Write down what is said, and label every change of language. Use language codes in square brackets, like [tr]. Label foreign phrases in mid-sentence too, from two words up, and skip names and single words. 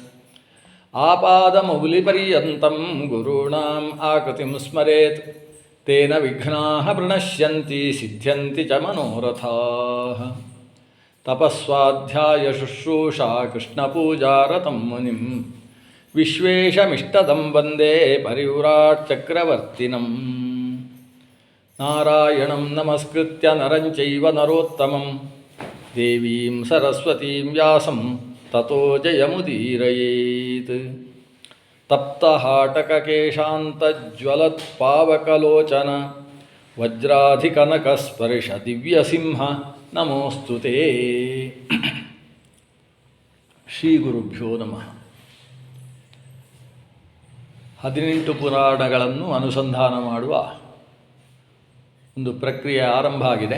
[sa] ಆಪಾದಮೌಲಿಪರ್ಯಂತಂ ಗುರುಣಾಂ ಆಕೃತಿಂ ಸ್ಮರೇತ್ ತೇನ ವಿಘ್ನಾಃ ಪ್ರಣಶ್ಯಂತಿ ಸಿದ್ಧ್ಯಂತಿ ಚ ಮನೋರಥಾಃ ತಪಸ್ವಾಧ್ಯಾಯ ಶುಶ್ರೂಷಾ ಕೃಷ್ಣಪೂಜಾರತಂ ಮುನಿಂ ವಿಶ್ವೇಶಮಿಷ್ಟದಂ ವಂದೇ ಪರಿವ್ರಾಟ್ ಚಕ್ರವರ್ತಿನಂ ನಾರಾಯಣಂ ನಮಸ್ಕೃತ್ಯ ನರಂ ಚೈವ ನರೋತ್ತಮಂ ದೇವೀಂ ಸರಸ್ವತೀಂ ವ್ಯಾಸಂ ತತೋ ಜಯಮುದೀರಯೇತ್ ತಪ್ತಹಾಟಕಕೇಶಾಂತಜ್ವಲತ್ಪಾವಕಲೋಚನ ವಜ್ರಾಧಿಕನಕಸ್ಪರ್ಶ ದಿವ್ಯಸಿಂಹ ನಮೋಸ್ತುತೇ. ಶ್ರೀ ಗುರುಭ್ಯೋ ನಮಃ. [kn] 18 ಪುರಾಣಗಳನ್ನು ಅನುಸಂಧಾನ ಮಾಡುವ ಒಂದು ಪ್ರಕ್ರಿಯೆ ಆರಂಭ ಆಗಿದೆ.